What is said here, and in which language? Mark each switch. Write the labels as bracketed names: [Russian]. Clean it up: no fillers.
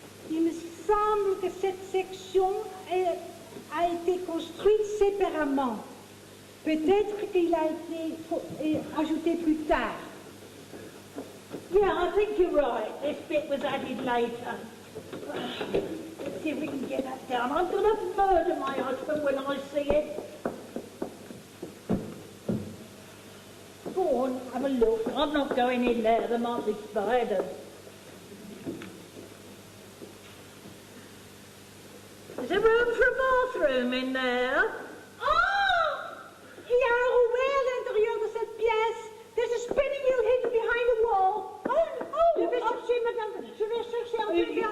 [French] Il me semble que cette section a été construite séparément. Peut-être qu'il a été ajouté plus tard. [English] Yeah, I think you're right. This bit was added later. Let's see if we can get that down. I'm going to murder my husband when I see it. Go on, have a look. I'm not going in there. There might be spiders. Is there room for a bathroom in there? Ah! [French] Il y a un rouet à l'intérieur de cette pièce. [English] There's a spinning wheel hidden behind the wall. [French] Je vais chercher, madame. Je vais chercher Angélique.